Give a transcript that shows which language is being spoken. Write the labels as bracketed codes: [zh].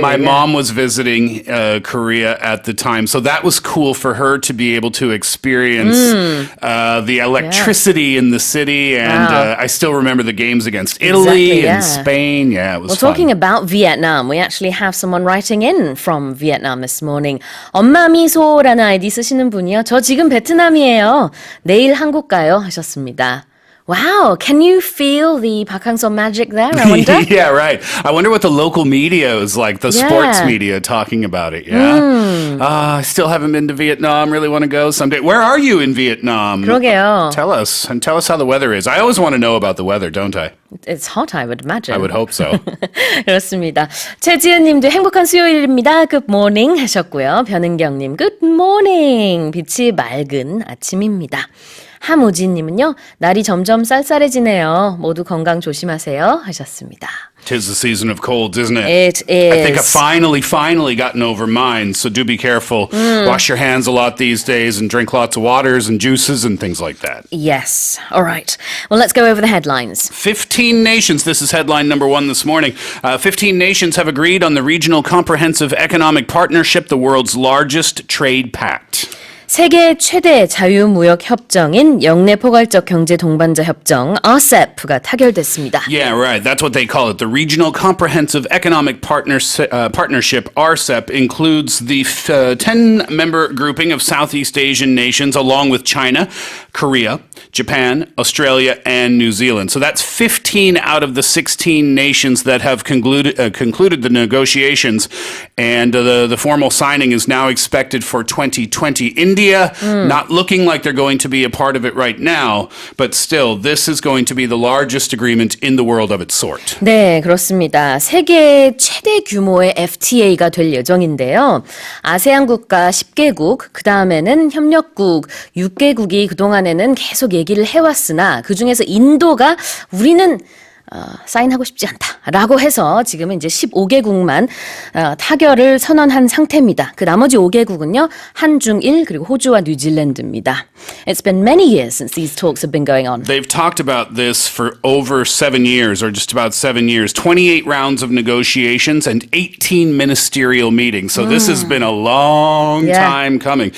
[en] My mom was visiting Korea at the time, so that was cool for her to be able to experience the electricity in the city, and I still remember the games against Italy and Spain. Yeah, it was fun. Talking about Vietnam, we actually have someone writing in from Vietnam this morning. [ko] 엄마 미소라는 아이디 쓰시는 분이요. 저 지금 베트남이에요. 내일 한국 가요 하셨습니다. [en] Wow, can you feel the Park Hang-seo magic there, I wonder? Yeah, right. I wonder what the local media is like, the sports media talking about it, yeah? I still haven't been to Vietnam, really want to go someday. Where are you in Vietnam? [ko] 그러게요. [en] Tell us, and tell us how the weather is. I always want to know about the weather, don't I? It's hot, I would imagine. I would hope so. [ko] 그렇습니다. 최지은 님도 행복한 수요일입니다. [en] Good morning [ko] 하셨고요. 변은경 님, [en] Good morning. [ko] 빛이 맑은 아침입니다. 함우진 님은요. 날이 점점 쌀쌀해지네요. 모두 건강 조심하세요 하셨습니다. [en] 'Tis the season of colds, isn't it? It is. I think I've finally gotten over mine, so do be careful. Wash your hands a lot these days and drink lots of waters and juices and things like that. Yes. All right. Well, let's go over the headlines. 15 nations, this is headline number 1 this morning. 15 nations have agreed on the Regional Comprehensive Economic Partnership, the world's largest trade pact. [ko] 세계 최대 자유무역 협정인 영내 포괄적 경제 동반자 협정 RCEP가 타결됐습니다. [en] Yeah, right. That's what they call it. The Regional Comprehensive Economic Partnership, RCEP, includes the 10-member grouping of Southeast Asian nations along with China, Korea, Japan, Australia, and New Zealand. So that's 15 out of the 16 nations that have concluded the negotiations, and the formal signing is now expected for 2020. India, not looking like they're going to be a part of it right now, but still, this is going to be the largest agreement in the world of its sort. [ko] 네, 그렇습니다. 세계 최대 규모의 FTA가 될 예정인데요. 아세안 국가 10개국, 그 다음에는 협력국 6개국이 그동안에는 계속 얘기를 해왔으나 그중에서 인도가 우리는 사인하고 싶지 않다라고 해서 지금은 이제 15개국만 타결을 선언한 상태입니다. 그 나머지 5개국은요. 한중일 그리고 호주와 뉴질랜드입니다. [en] It's been many years since these talks have been going on. They've talked about this for over 7 years, or just about 7 years. 28 rounds of negotiations and 18 ministerial meetings. So this has been a long time coming.